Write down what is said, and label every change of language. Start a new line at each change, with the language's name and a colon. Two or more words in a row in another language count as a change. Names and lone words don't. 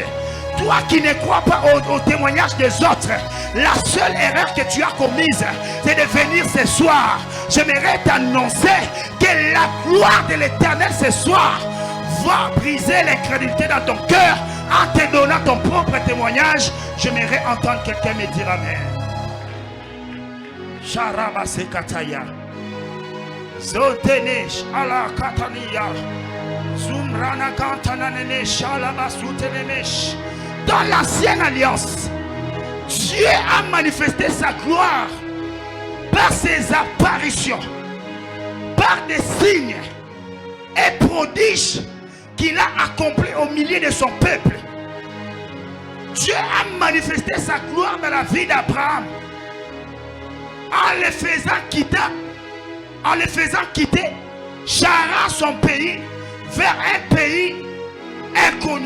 French: Toi qui ne crois pas au témoignage des autres, la seule erreur que tu as commise, c'est de venir ce soir. J'aimerais t'annoncer que la gloire de l'Éternel ce soir va briser l'incrédulité dans ton cœur en te donnant ton propre témoignage. J'aimerais entendre quelqu'un me dire amen. Sharabasekataya. Zotenesh ala kataniya. Zumrana kantanane shalabasutenemesh. Dans l'ancienne alliance, Dieu a manifesté sa gloire par ses apparitions, par des signes et prodiges qu'il a accomplis au milieu de son peuple. Dieu a manifesté sa gloire dans la vie d'Abraham en le faisant quitter Charan, son pays, vers un pays inconnu.